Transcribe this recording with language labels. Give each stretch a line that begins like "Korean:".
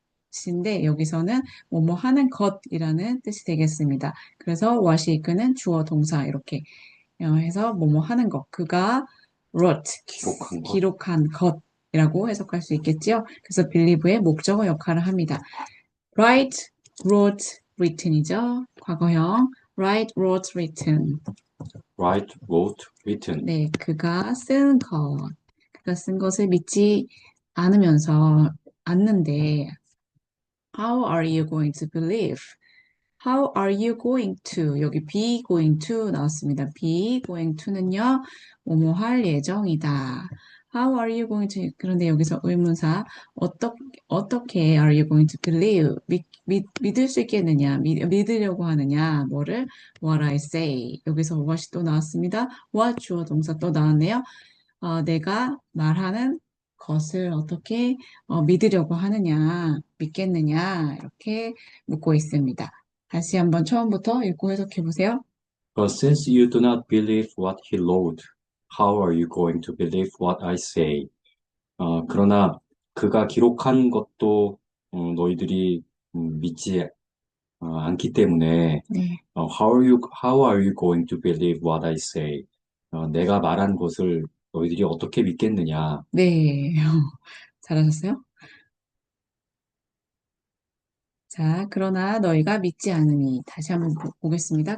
Korean: 뜻인데 여기서는 뭐뭐 하는 것이라는 뜻이 되겠습니다. 그래서 what이 이끄는 주어 동사 이렇게 해서 뭐뭐 하는 것. 그가
English: wrote,
Korean: 기록한 것. 기록한 것이라고 해석할 수 있겠지요. 그래서 believe의 목적어 역할을 합니다. write, wrote, written이죠. 과거형. write, wrote, written.
English: Write, wrote, written.
Korean: 네, 그가 쓴 것. 그가 쓴 것을 믿지 않는데
English: how are you going to believe? How are you going to?
Korean: 여기 be going to 나왔습니다. be going to는요, 뭐뭐 할 예정이다.
English: How are you going to?
Korean: 그런데 여기서 의문사, 어떻게
English: are you going to believe?
Korean: 믿을 수 있겠느냐? 믿으려고 하느냐? 뭐를?
English: What I say.
Korean: 여기서 what이 또 나왔습니다. what 주어 동사 또 나왔네요. 내가 말하는 것을 어떻게 믿으려고 하느냐, 믿겠느냐, 이렇게 묻고 있습니다. 다시 한번 처음부터 읽고 해석해 보세요.
English: But since you do not believe what he wrote, how are you going to believe what I say?
Korean: 그러나 그가 기록한 것도 너희들이 믿지 않기 때문에 네,
English: how are you going to believe what I say?
Korean: 내가 말한 것을 너희들이 어떻게 믿겠느냐? 네, 잘하셨어요? 자, 그러나 너희가 믿지 않으니 다시 한번 보겠습니다.